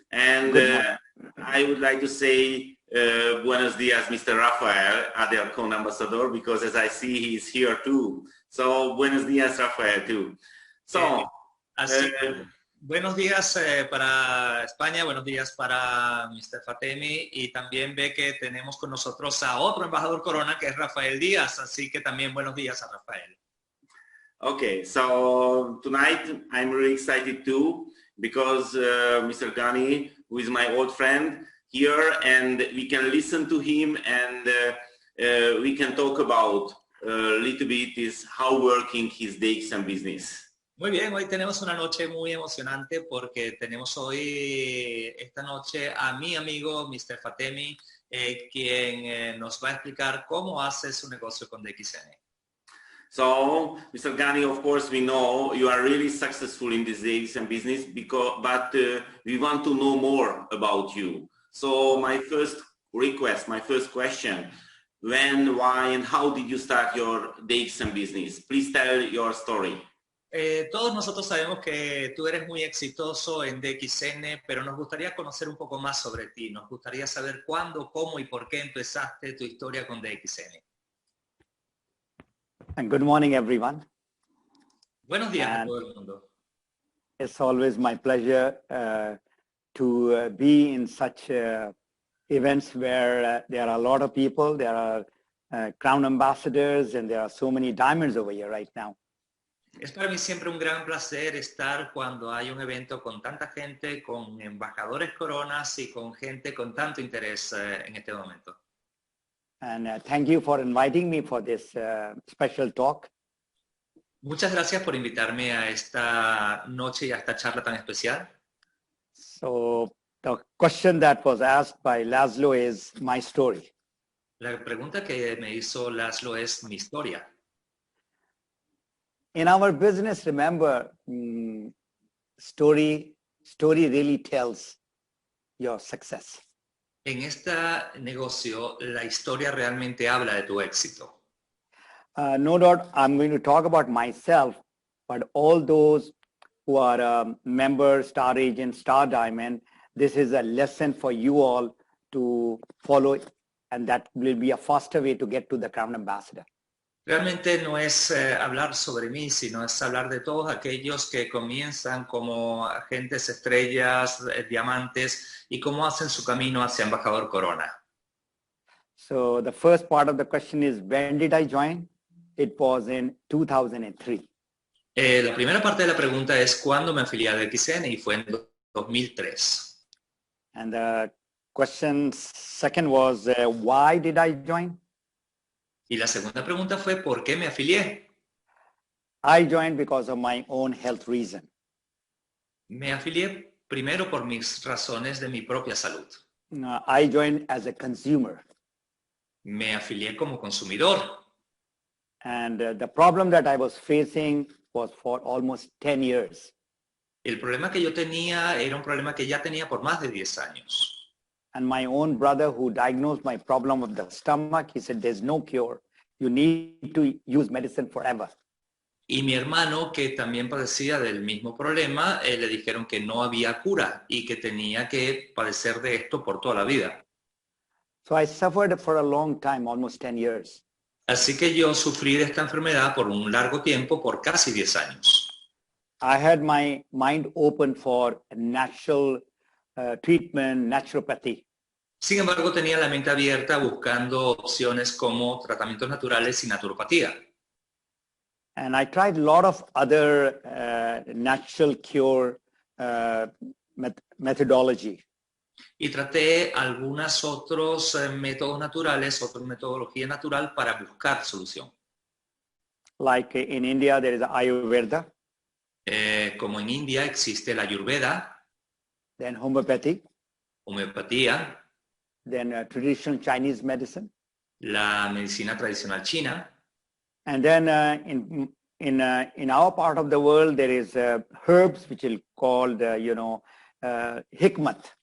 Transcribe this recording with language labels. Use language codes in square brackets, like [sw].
[en] And I would like to say [es] buenos días, [en] Mr. Rafael, Aeronautico Ambassador, because as I see, he's here too. So [es] buenos días, [en] Rafael, too. So. [es] Así, buenos días para España, buenos días para Mr. Fatemy, y también ve que tenemos con nosotros a otro embajador Corona que es Rafael Díaz, así que también buenos días a Rafael. [en] Okay, so tonight I'm really excited too because Mr. Ghani, who is my old friend here, and we can listen to him and we can talk about a little bit is how working his DXN business. [es] Muy bien, hoy tenemos una noche muy emocionante porque tenemos hoy, esta noche, a mi amigo Mr. Fatemy, quien nos va a explicar cómo hace su negocio con DXN. [en] So, Mr. Ghani, of course, we know you are really successful in this DXN business, but we want to know more about you. So, my first request, my first question, when, why, and how did you start your DXN business? Please tell your story. [es] Todos nosotros sabemos que tú eres muy exitoso en DXN, pero nos gustaría conocer un poco más sobre ti. Nos gustaría saber cuándo, cómo y por qué empezaste tu historia con DXN. [en] And good morning, everyone. [es] Buenos días a todo el mundo. [en] It's always my pleasure to be in such events where there are a lot of people, there are Crown ambassadors, and there are so many diamonds over here right now. [es] Es para mí siempre un gran placer estar cuando hay un evento con tanta gente, con embajadores coronas y con gente con tanto interés en este momento. [en] And thank you for inviting me for this special talk. [es] Muchas gracias por invitarme a esta noche y a esta charla tan especial. [en] So the question that was asked by Laszlo is my story. [es] La pregunta que me hizo Laszlo es mi historia. [en] In our business, remember, story really tells your success. [es] En este negocio, la historia realmente habla de tu éxito. [en] No doubt, I'm going to talk about myself, but all those who are members, star agents, star diamond, this is a lesson for you all to follow, and that will be a faster way to get to the Crown Ambassador. [es] Realmente no es hablar sobre mí, sino es hablar de todos aquellos que comienzan como agentes estrellas, diamantes, y cómo hacen su camino hacia embajador Corona. [en] So the first part of the question is, when did I join? It was in 2003. [es] La primera parte de la pregunta es ¿cuándo me afilié a DXN? Y fue en 2003. [en] And the question second was, why did I join? [es] Y la segunda pregunta fue ¿por qué me afilié? [en] I joined because of my own health reason. [es] Me afilié primero por mis razones de mi propia salud. [en] I joined as a consumer. [es] Me afilié como consumidor. [en] And the problem that I was facing was for almost 10 years. [es] El problema que yo tenía era un problema que ya tenía por más de 10 años. [en] And my own brother who diagnosed my problem of the stomach, he said, there's no cure. You need to use medicine forever. [es] Y mi hermano, que también padecía del mismo problema, le dijeron que no había cura y que tenía que padecer de esto por toda la vida. [en] So I suffered for a long time, almost 10 years. [es] Así que yo sufrí de esta enfermedad por un largo tiempo, por casi 10 años. [en] I had my mind open for natural treatment, naturopathy. [es] Sin embargo, tenía la mente abierta buscando opciones como tratamientos naturales y naturopatía. [en] And I tried a lot of other natural cure methodology. [es] Y traté algunos otros métodos naturales, otra metodología natural para buscar solución. [en] Like in India, there is Ayurveda. [es] Como en India existe la Ayurveda, [en] Then homeopathy, [es] homeopatía, [en] then traditional Chinese medicine. [es] la medicina tradicional china. [en] And then in our part of the world, there is herbs which is called, hikmat.